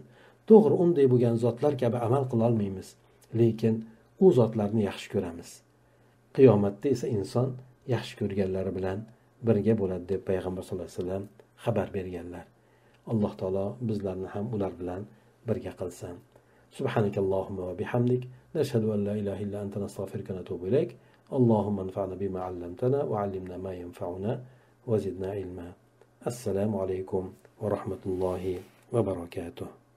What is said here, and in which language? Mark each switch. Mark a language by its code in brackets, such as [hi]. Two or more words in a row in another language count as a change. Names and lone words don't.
[uz] To'g'ri, unday bo'lgan zotlar kabi amal qila olmaymiz, lekin u zotlarni yaxshi ko'ramiz. Qiyomatda esa inson yaxshi ko'rganlari bilan birga bo'ladi deb payg'ambar [ar] صلى الله عليه [uz] vasallam xabar berganlar. Alloh taolo bizlarni ham ular bilan birga qilsin. [ar] سبحانك اللهم وبحمدك نشهد أن لا إله إلا أنت نستغفرك ونتوب إليك. اللهم انفعنا بما علمتنا وعلمنا ما ينفعنا وزدنا علما. السلام عليكم ورحمة الله وبركاته.